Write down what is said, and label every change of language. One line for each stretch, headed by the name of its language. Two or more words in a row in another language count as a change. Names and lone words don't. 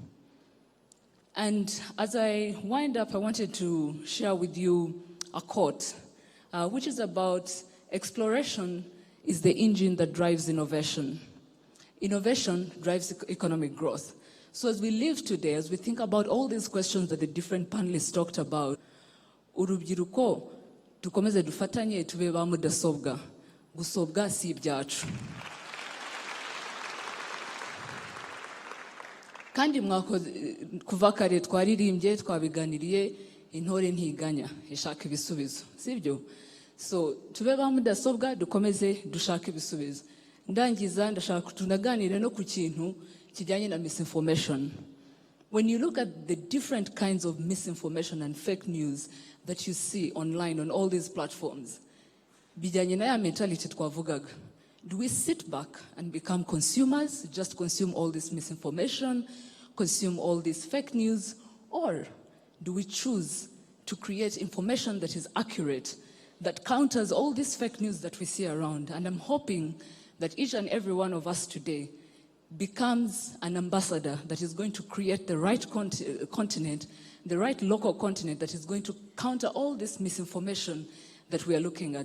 English: And as I wind up, I wanted to share with you a quote, which is about exploration is the engine that drives innovation. Innovation drives economic growth. So as we live today, as we think about all these questions that the different panelists talked about,
Kinyarwanda: urubyiruko dukomeze dufatanye tube ba mudasobwa. Gusobwa si ibyacu. Kandi kuva kare twaririmbye twabiganiriye intore ntiganya ishaka ibisubizo sibyo. So tube ba mudasobwa dukomeze dushaka ibisubizo. Ndangiza ndashaka tunaganire no ku kintu kijyanye na misinformation.
English: When you look at the different kinds of misinformation and fake news that you see online on all these platforms,
Kinyarwanda: bijyanye na ya mentality twavugaga.
English: Do we sit back and become consumers, just consume all this misinformation, consume all this fake news, or do we choose to create information that is accurate, that counters all this fake news that we see around? And I'm hoping that each and every one of us today becomes an ambassador that is going to create the right continent, the right local continent that is going to counter all this misinformation that we are looking at.